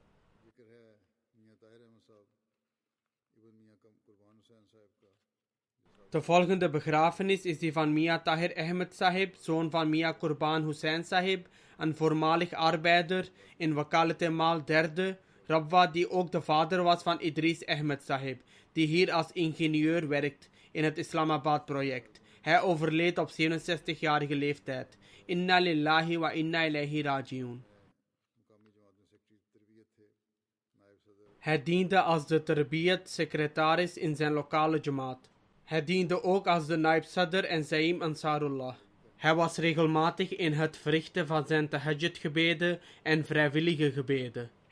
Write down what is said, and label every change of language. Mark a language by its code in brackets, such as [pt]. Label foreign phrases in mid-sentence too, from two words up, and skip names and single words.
[nl] De volgende begrafenis is die van Mia Tahir Ahmed Sahib, zoon van Mia Qurban Hussain Sahib, een voormalig arbeider in Wakalat-e-Mal III, Rabwa, die ook de vader was van Idris Ahmed Sahib, die hier als ingenieur werkt in het Islamabad-project. Hij overleed op 67-jarige leeftijd. [ar] إنا لله وإنا إليه راجعون. [nl] Hij diende als de Tarbiyat-secretaris in zijn lokale jamaat. Hij diende ook als de Naib Sadr en Zaim Ansarullah. Hij was regelmatig in het verrichten van zijn tahajjud-gebeden en vrijwillige gebeden.